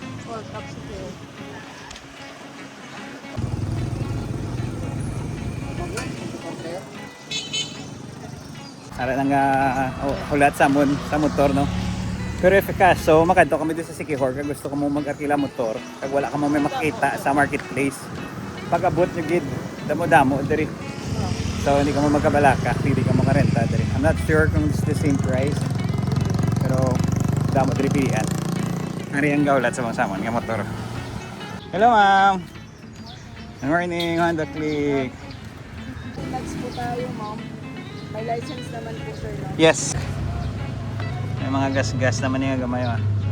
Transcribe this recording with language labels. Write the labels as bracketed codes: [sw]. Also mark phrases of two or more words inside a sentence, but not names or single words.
[hil] Ara nang hulat sa motor, no? Pero if kaso, makadto kami dito sa Siquijor kag gusto ko mo mag-arkila motor, kag wala ka mo may makita sa marketplace. Pag abot nyo gid, damo-damo diri. So hindi ka mo magkabalaka, hindi ka mo karenta diri. [en] I'm not sure kung it's the same price. [hil] Pero damo diri pilian. Ari ang gawlat sa mga samon nga motor. [en] Hello ma'am. Good morning, Honda Click. [tl] Relax po tayo, ma'am. May license naman po, sir. No? [en] Yes. [tl] May mga gas-gas naman yung gamay ma.